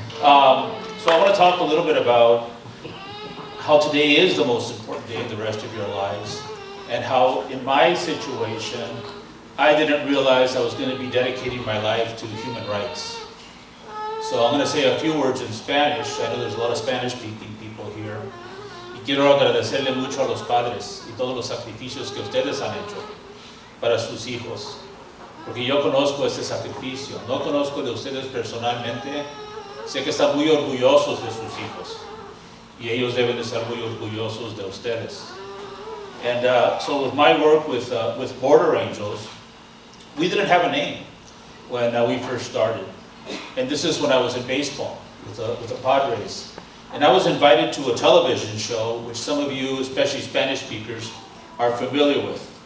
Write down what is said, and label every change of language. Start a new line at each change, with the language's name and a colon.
English: So I want to talk a little bit about how today is the most important day in the rest of your lives, and how in my situation, I didn't realize I was going to be dedicating my life to human rights. So I'm going to say a few words in Spanish. I know there's a lot of Spanish-speaking people here.
Spanish: Y quiero agradecerle mucho a los padres y todos los sacrificios que ustedes han hecho para sus hijos. Porque yo conozco ese sacrificio. No conozco de ustedes personalmente. Sé que están muy orgullosos de sus hijos. Y ellos deben de estar muy orgullosos de ustedes.
English: And so with my work with Border Angels, we didn't have a name when we first started. And this is when I was in baseball with the Padres. And I was invited to a television show, which some of you, especially Spanish speakers, are familiar with.